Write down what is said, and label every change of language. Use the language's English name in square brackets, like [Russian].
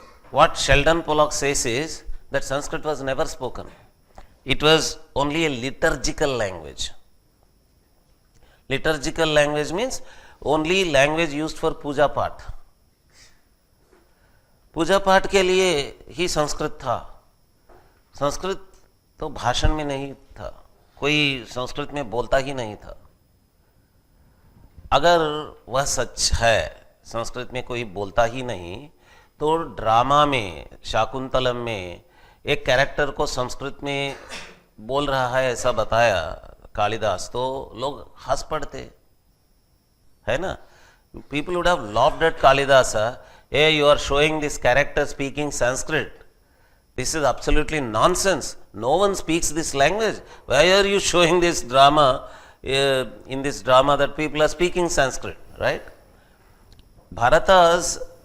[English] What Sheldon Pollock says is that Sanskrit was never spoken. It was only a liturgical language. Liturgical language means only language used for puja path. [Hindi] पूजा पाठ के लिए ही संस्कृत था. संस्कृत तो भाषण में नहीं था, कोई संस्कृत में बोलता ही नहीं था. अगर वह सच है, संस्कृत में कोई बोलता ही नहीं, तो ड्रामा में, शाकुंतलम में एक कैरेक्टर को संस्कृत में बोल रहा है ऐसा बताया कालिदास, तो लोग हंस पड़ते, है ना. [English] People would have laughed at Kalidasa. Hey, you are showing this character speaking Sanskrit. This is absolutely nonsense. No one speaks this language. Why are you showing this drama, in this drama that people are speaking Sanskrit, right? Bharata's